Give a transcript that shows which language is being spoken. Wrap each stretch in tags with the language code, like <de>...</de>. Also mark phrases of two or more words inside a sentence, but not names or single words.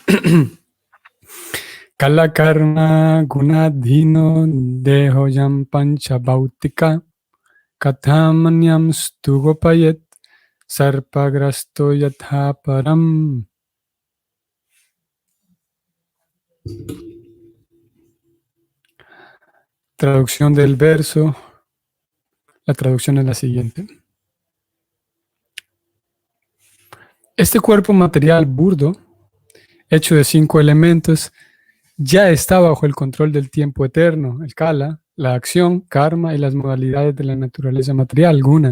<sa>काल कर्म गुणाधीनो देहोऽयं पाञ्चभौतिक कथमन्यं स्तुगोपायेत् सर्पग्रस्तो यथा परम्.</sa> <es>Traducción del verso. La traducción es la siguiente. Este cuerpo material burdo, hecho de 5 elementos, ya está bajo el control del tiempo eterno, el kala, la acción, karma y las modalidades de la naturaleza material, guna.</es>